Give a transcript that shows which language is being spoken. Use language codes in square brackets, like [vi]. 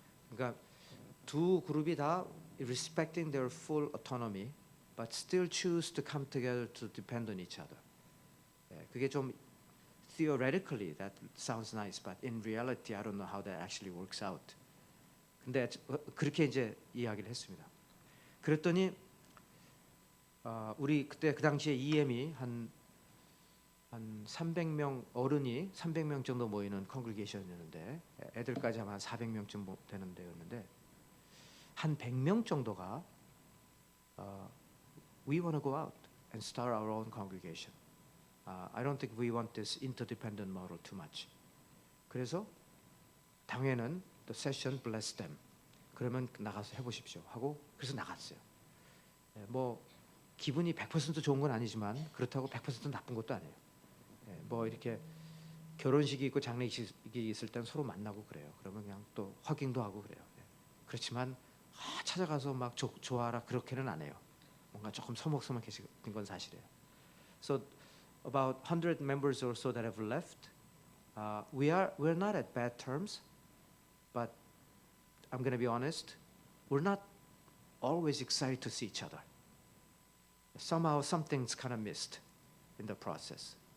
[ko] 그러니까 두 그룹이 다 [en] respecting their full autonomy, but still choose to come together to depend on each other. [ko] 그게 좀 [en] theoretically that sounds nice, but in reality I don't know how that actually works out. [ko] 근데 그렇게 이제 이야기를 했습니다. 그랬더니 우리 그때 그 당시에 EM이 한 300명 어른이 300명 정도 모이는 컨그리게이션이었는데 애들까지 하면 한 400명쯤 되는 데였는데 한 100명 정도가 [en] we want to go out and start our own congregation. I don't think we want this interdependent model too much. [ko] 그래서 당회는 [en] the session bless them. [ko] 그러면 나가서 해보십시오 하고 그래서 나갔어요. 뭐 기분이 100% 좋은 건 아니지만 그렇다고 100% 나쁜 것도 아니에요. 뭐 이렇게 결혼식이 있고 장례식이 있을 땐 서로 만나고 그래요. 그러면 그냥 또 허깅도 하고 그래요. 그렇지만 찾아가서 막 좋아하라 그렇게는 안 해요. 뭔가 조금 서먹서먹해진 건 사실이에요. [en] So about 100 members or so that have left, we're not at bad terms, but I'm going to be honest, we're not always excited to see each other. Somehow something's kind of missed in the process.